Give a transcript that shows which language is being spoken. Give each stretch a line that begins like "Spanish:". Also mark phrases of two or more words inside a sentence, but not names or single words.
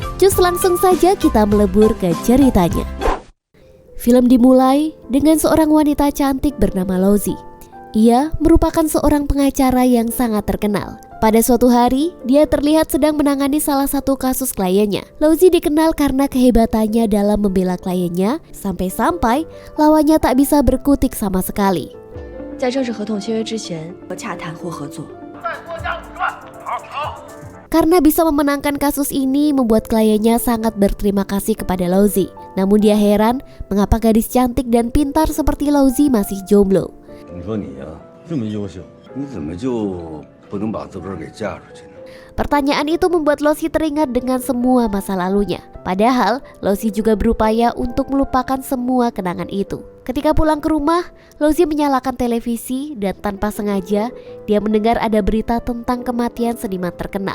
Indonesian: Cus langsung saja kita melebur ke ceritanya. Film dimulai dengan seorang wanita cantik bernama Lowzi. Ia merupakan seorang pengacara yang sangat terkenal. Pada suatu hari, dia terlihat sedang menangani salah satu kasus kliennya. Lowzi dikenal karena kehebatannya dalam membela kliennya, sampai-sampai lawannya tak bisa berkutik sama sekali.
Chinese: 在正式合同签约之前，洽谈或合作。
Indonesian: Karena bisa memenangkan kasus ini membuat kliennya sangat berterima kasih kepada Lowzi. Namun dia heran mengapa gadis cantik dan pintar seperti Lowzi masih jomblo.
Chinese: 你说你呀，这么优秀，你怎么就不能把自个儿给嫁出去呢？
Indonesian: Pertanyaan itu membuat Lowzi teringat dengan semua masa lalunya. Padahal Lowzi juga berupaya untuk melupakan semua kenangan itu. Ketika pulang ke rumah, Lowzi menyalakan televisi dan tanpa sengaja dia mendengar ada berita tentang kematian seniman terkenal.